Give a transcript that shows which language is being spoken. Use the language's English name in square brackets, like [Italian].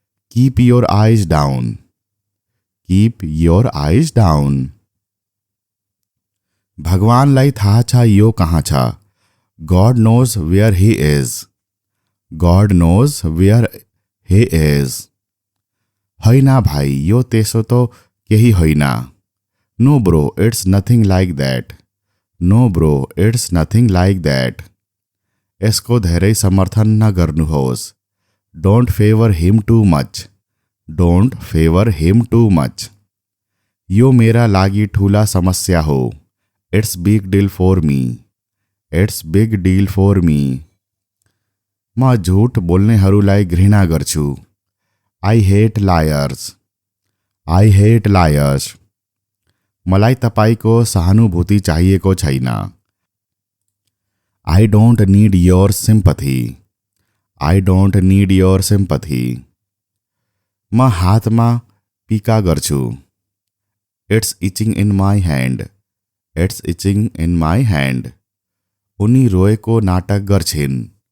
[English] Keep your eyes down. Keep your eyes down. [Nepali] भगवानलाई थाहा छ यो कहाँ छ। [English] God knows where he is. God knows where he is. [Nepali] होइन भाइ, यो त्यसो त केही होइन। [English] No bro, it's nothing like that. No bro, it's nothing like that. [Nepali] यसको धेरै समर्थन नगर्नुहोस्। [English] Don't favour him too much. Don't favour him too much. [Nepali] यो मेरा लागि ठुला समस्या हो। [English] It's big deal for me. It's big deal for me. [Nepali] म झुट बोल्नेहरूलाई घृणा गर्छु। [English] I hate liars. I hate liars. [Nepali] मलाई तपाईको सहानुभूति चाहिएको छैन। [English] I don't need your sympathy. I don't need your sympathy. [Nepali] म हातमा पिका गर्छु। [English] It's itching in my hand. It's itching in my hand. [Nepali] उनी रोएको नाटक गर्छिन्।